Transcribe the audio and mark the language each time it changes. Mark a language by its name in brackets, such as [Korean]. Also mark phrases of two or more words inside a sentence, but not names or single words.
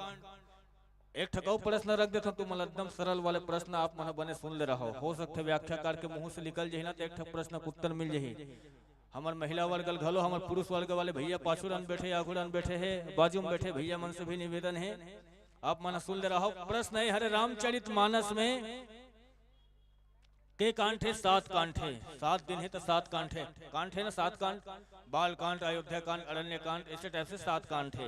[Chhattisgarhi] एक ठकाऊ प्रश्न रख देता तुम एकदम सरल वाले प्रश्न आप मन बने सुन ले रहो। हो सकते व्याख्याकार के मुंह से निकल जाए ना तो एक ठक प्रश्न का उत्तर मिल जाही। हमार महिला वर्ग घलो हमार पुरुष वर्ग वाले भैया पाछुरन बैठे आगुरन बैठे है बाजू में बैठे भैया मन से भी निवेदन है आप मन सुन ले रहो। प्रश्न है हरे रामचरित मानस में के कांड है? 7 कांड है। 7 दिन है तो 7 कांड है। कांड है ना 7 कांड, बाल कांड, अयोध्या कांड, अरण्य कांड, ऐसे टाइप से 7 कांड है।